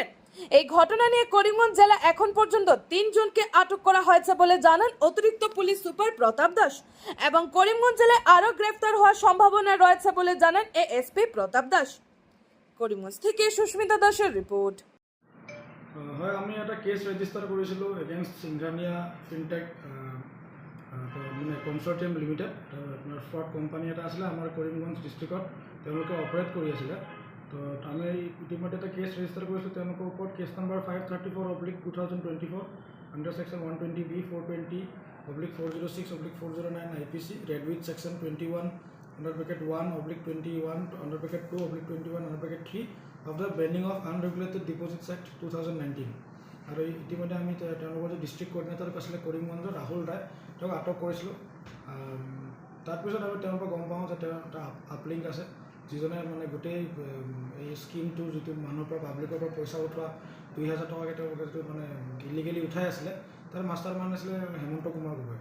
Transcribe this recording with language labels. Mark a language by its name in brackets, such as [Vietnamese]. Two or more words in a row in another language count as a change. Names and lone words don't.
[Bangla] এই ঘটনা নিয়ে করিমগঞ্জ জেলা এখন পর্যন্ত 3 জনকে আটক করা হয়েছে বলে জানান অতিরিক্ত পুলিশ সুপার প্রতাপ দাস এবং করিমগঞ্জ জেলায় আরও গ্রেফতার হওয়ার সম্ভাবনা রয়েছে বলে জানান এএসপি প্রতাপ দাস। করিমগঞ্জ থেকে সুস্মিতা দাসের রিপোর্ট। [Assamese] হয় আমি এটা [English] case register [Assamese] কৰিছিলোঁ এগেইনষ্ট সিংঘানিয়া ফিনটেক মানে কনচৰ্টিয়াম লিমিটেড। আপোনাৰ [English] fraud company [Assamese] এটা আছিলে আমাৰ কৰিমগঞ্জ ডিষ্ট্ৰিক্টত, তেওঁলোকে অপাৰেট কৰি আছিলে। তো আমি ইতিমধ্যে এটা [English] case register [Assamese] কৰিছোঁ তেওঁলোকৰ ওপৰত। [English] case number 534/2024 under section 120B 420/406/409 IPC read with section 21 under bracket 1/21 under bracket 2/21 under bracket 3 of the banning of unregulated deposits act 2019 [Assamese] আৰু ইতিমধ্যে আমি তেওঁলোকৰ যে [English] district coordinator [Assamese] আছিলে কৰিমগঞ্জৰ ৰাহুল ৰায়, তেওঁক আটক কৰিছিলোঁ। তাৰপিছত আমি তেওঁৰ পৰা গম পাওঁ যে তেওঁ এটা আপলিংক আছে, যিজনে মানে গোটেই এই স্কিমটো যিটো মানুহৰ পৰা পাব্লিকৰ পৰা পইচা উঠোৱা 2000 টকাকৈ তেওঁলোকে যিটো মানে ইলিগেলি উঠাই আছিলে, তাৰ [English] master mind [Assamese] আছিলে হেমন্ত কুমাৰ গগৈ।